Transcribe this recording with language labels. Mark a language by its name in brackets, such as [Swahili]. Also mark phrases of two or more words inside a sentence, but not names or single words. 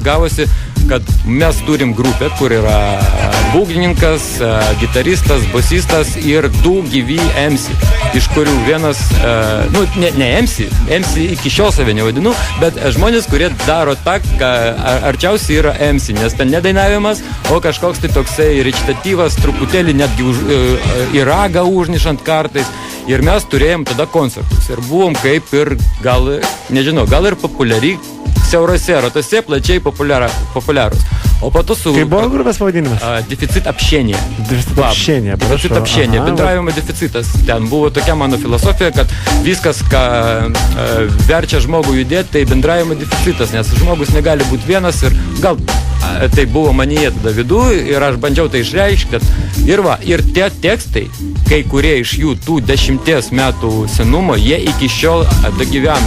[Lithuanian] Gavosi, kad mes turim grupę, kur yra būgnininkas, gitaristas, basistas ir 2 gyvi MC, iš kurių vienas, ne MC iki šiol save nevadinu, bet žmonės, kurie daro tą, ką arčiausiai yra MC, nes ten nedainavimas, o kažkoks tai toksai rečitatyvas, truputėlį netgi į ragą užnišant kartais. Ir mes turėjom tada koncertus ir buvom kaip ir gal ir populiari siaurose ratose, plačiai populiarus. O po to su... Kaip buvo grupės pavadinimas? Deficit общения. Deficit общения. Bendravimo deficitas. Ten buvo tokia mano filosofija, kad viskas, ką verčia žmogų judėti, tai bendravimo deficitas, nes žmogus negali būti vienas ir gal tai buvo manyje tada vidu ir aš bandžiau tai išreikšti, ir tie tekstai, kai kurie iš jų tų 10 metų senumo, jie iki šiol dagyvena.